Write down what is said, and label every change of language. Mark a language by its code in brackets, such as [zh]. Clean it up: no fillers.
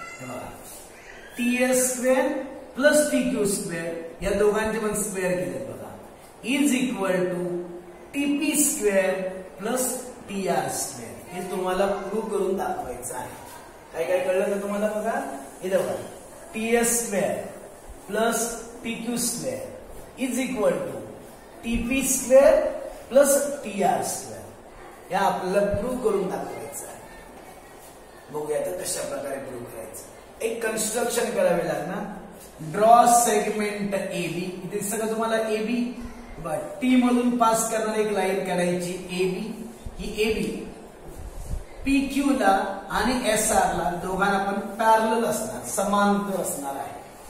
[mr] बघा, TS square plus TQ square या दोघांचे पण स्क्वेअर केले बघा, [en] Is equal to TP square plus TR square. [mr] हे तुम्हाला प्रूव्ह करून दाखवायचं आहे. काय काय कळलं का तुम्हाला बघा, इथे बघा, [en] TS square plus TQ square is equal to TP square plus TR square. [mr] या आपल्याला प्रूव्ह करून दाखवायचं आहे. बघूया तर कशा प्रकारे प्रूव्ह करायचं. एक कन्स्ट्रक्शन करावे लागणार. Draw segment AB. इथे सगळं तुम्हाला एबी, टी मधून पास करणारी एक लाईन करायची एबी. ही एबी पीक्यू ला आणि एसआर ला दोघांना पण पॅरलल असणार, समांतर असणार आहे.